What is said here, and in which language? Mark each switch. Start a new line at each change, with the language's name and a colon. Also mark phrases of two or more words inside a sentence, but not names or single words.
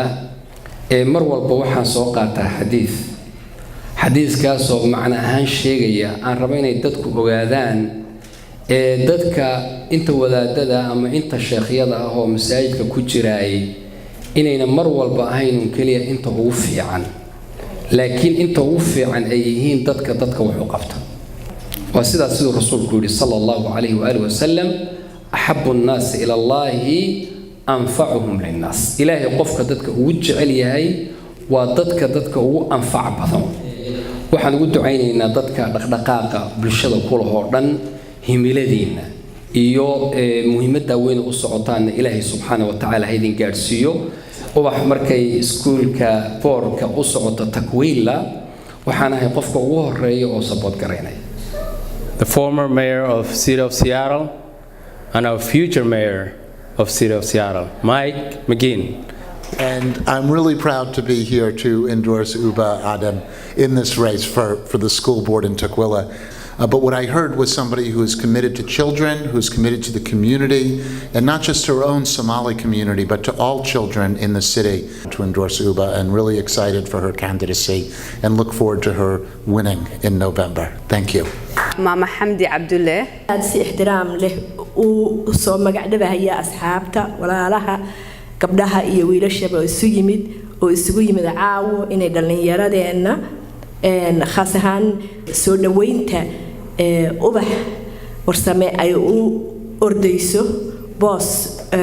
Somali: mar walba waxaan soo qaataa xadiiskaas oo macna ahaan sheegaya aan rabo inay dadku ogaadaan dadka inta wadaadada ama inta sheekhyada ah oo masaajidka ku jiraay inayna mar walba ahayn kaliya inta ugu fiican laakiin inta ugu fiican ay yihiin dadka wax u qabta waa sidaas sidoo rasuulku yiri
Arabic: صلى الله عليه وعلى آله وسلم أحب الناس إلى الله أنفعهم للناس
Somali: ilaahi qofka dadka ugu jecel yahay waa dadka ugu anfac badan waxaan ugu duceynaynaa dadka dhaqdhaqaaqa bulshada ku laho dhan himiladina iyo muhiimada weyn u socotaan Ilaahay
Arabic: سبحانه وتعالى
Somali: haydin gaarsiiyo Ubah markay iskuulka boorka u socoto Tukwila waxaan ahay qofka ugu horeeyo oo support gareynay.
English: The former mayor of City of Seattle and our future mayor of City of Seattle, Mike McGinn. And I'm really proud to be here to endorse Ubah Aden in this race for the school board in Tukwila. But what I heard was somebody who is committed to children, who's committed to the community, and not just her own Somali community, but to all children in the city, to endorse Ubah, and really excited for her candidacy and look forward to her winning in November. Thank you. Mama Hamdi Abdullah.
Somali: si ixtiraam leh uu soo magac dhabaaya asxaabta walaalaha gabdhaha iyo wiilashaba isugu yimid caawo inay dhalinyaradeena khaas ahaan soo dhaweynta Ubah warsame ay u ordayso boos